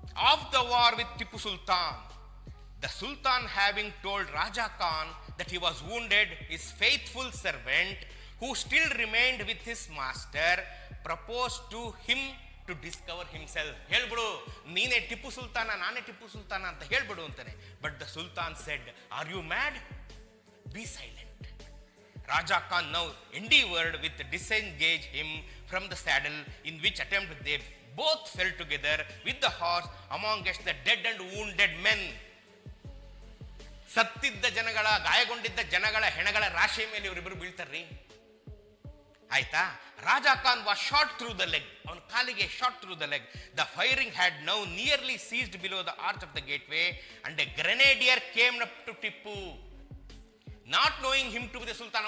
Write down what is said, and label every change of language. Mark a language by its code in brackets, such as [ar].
[en] Of the war with Tipu Sultan, the Sultan having told Raja Khan that he was wounded, his faithful servant who still remained with his master proposed to him to discover himself. [kn] ಹೇಳ್ಬಿಡು, ನೀನೇ ಟಿಪ್ಪು ಸುಲ್ತಾನ, ನಾನೇ ಟಿಪ್ಪು ಸುಲ್ತಾನ ಅಂತ ಹೇಳ್ಬಿಡು ಅಂತಾನೆ. [en] But the Sultan said, are you mad? Be silent. Raja Khan now endeavored with disengage him from the saddle, in which attempt they both fell together with the horse amongst the dead and wounded men. [kn] ಸತ್ತಿದ್ದ ಜನಗಳ, ಗಾಯಗೊಂಡಿದ್ದ ಜನಗಳ ಹೆಣಗಳ ರಾಶಿ ಮೇಲೆ ಇವರಿಬ್ಬರು ಬೀಳ್ತಾರ್ರಿ. ಆಯ್ತಾ? [en] Raja Khan was shot through the leg, [kn] ಅವನ ಕಾಲಿಗೆ [en] Shot through the leg. The firing had now nearly ceased below the arch of the gateway and a grenadier came up to Tipu, not knowing him to be the Sultan.